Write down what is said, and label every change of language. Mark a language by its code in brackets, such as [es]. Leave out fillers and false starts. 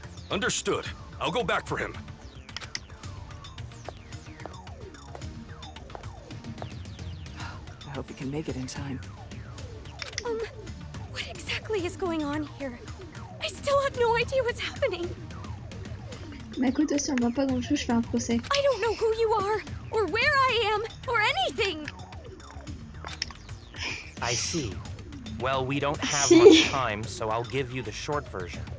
[en] Understood. I'll go back for him. I hope he can make it in time. What exactly is going on here? I still have no idea what's happening. [fr] Makoto, si on voit pas dans le jeu, je fais un procès. [en] I don't know who you are, or where I am, or anything! I see. Well, we don't have [fr] Si. [en] much time, so I'll give you the short version.